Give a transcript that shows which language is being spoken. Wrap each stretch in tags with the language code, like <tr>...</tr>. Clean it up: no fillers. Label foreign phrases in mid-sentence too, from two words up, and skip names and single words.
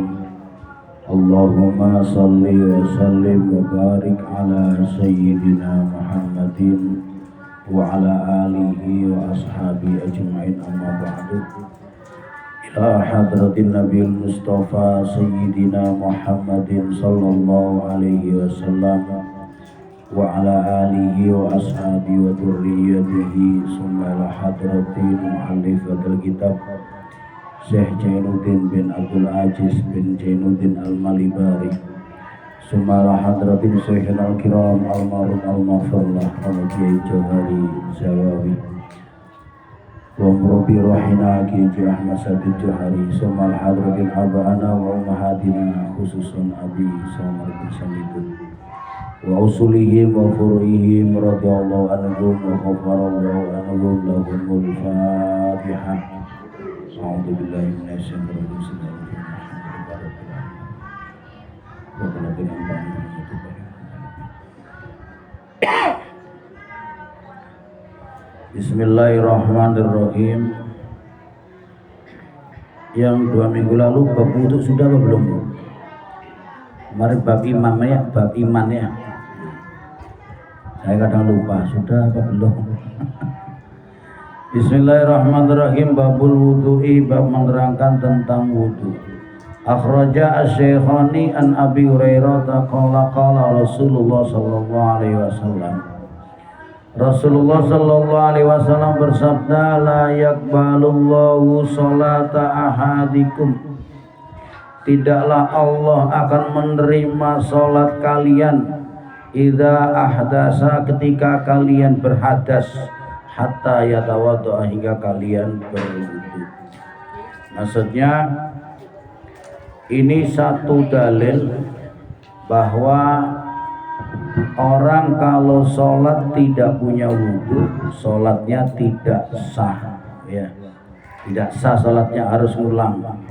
<ar>اللهم صل وسلم وبارك على سيدنا محمد وعلى آله وأصحابه أجمعين، أما بعد. إلى حضرة النبي المصطفى سيدنا محمد صلى الله عليه وسلم وعلى آله وأصحابه وذريته, ثم إلى حضرة مؤلفة الكتاب الشيخ زين الدين بن عبد العزيز بن زين الدين المليباري، ثم إلى حضرة شيخنا الكرام المرحوم المفله الكياهي جوهري زواوي ومربي روحنا كياهي أحمد سديد جوهري، ثم إلى حضرة آبائنا وأمهاتنا خصوصا أبي سمر بن سميدون وأصولهم وفروعهم رضي الله عنهم وغفر الله عنهم. لهم الفاتحة. أعوذ بالله من الشيطان الرجيم. بسم الله الرحمن الرحيم.</ar> <id>Yang 2 minggu lalu bab wudu sudah apa belum? Mari bab iman ya. Saya kadang lupa sudah apa belum.</id> <ar>بسم الله الرحمن الرحيم. باب الوضوء,</ar> <id>bab menerangkan tentang wudu.</id> <ar>أخرج الشيخان عن أبي هريرة قال قال رسول الله صلى الله عليه وسلم.</ar> <id>Rasulullah</id> <ar>صلى الله عليه وسلم</ar> <id>bersabda,</id> <ar>لا يقبل الله صلاة أحدكم.</ar> <id>Tidaklah Allah akan menerima salat kalian</id> <ar>إذا أحدث,</ar> <id>ketika kalian berhadas,</id> <ar>حتى يتوضأ,</ar> <id>hingga kalian berwudu. Maksudnya ini satu dalil bahwa orang kalau sholat tidak punya wudu, sholatnya tidak sah, ya, tidak sah sholatnya, harus ngulang.</id>